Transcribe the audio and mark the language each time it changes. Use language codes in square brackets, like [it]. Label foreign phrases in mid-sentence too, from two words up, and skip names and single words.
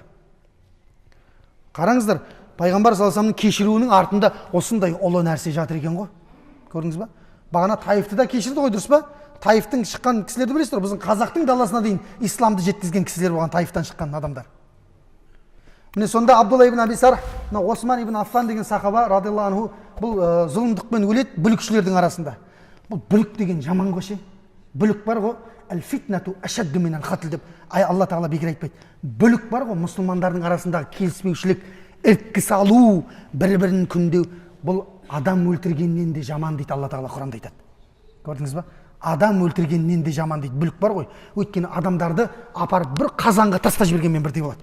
[kk] Қараңыздар, пайғамбар [ar] صلى الله عليه [kk] кешіруінің артында осындай ұлы нәрсе жатыр екен ғой. Көрдіңіз ба? Бағана Таифты да кешірді ғой, дұрыс па? Таифтың шыққан кісілерді білесіздер, біздің қазақтың даласына дейін исламды жеткізген кісілер болған, Таифтан шыққан адамдар. Міне сонда Абдулла ибн Аби Сарх, Осман ибн Аффан деген сахаба [ar] رضي الله عنه, [kk] бұл зұлымдықпен өледі бүлікшілердің арасында. Бұл бүлік деген жаман ғой ше. Бүлік бар ғой, [ar] الفتنة أشد من القتل [kk] деп Алла тағала бекер айтпайды. Бүлік бар ғой, мұсылмандардың арасындағы келіспеушілік, іріткі салу, бір-бірін күндеу, бұл адам өлтіргеннен де жаман дейді Алла тағала Құранда айтады. Көрдіңіз ба? Адам өлтіргеннен де жаман дейді. Бүлік бар ғой. Өйткені адамдарды апарып бір қазанға тастап жібергенмен бірдей болады.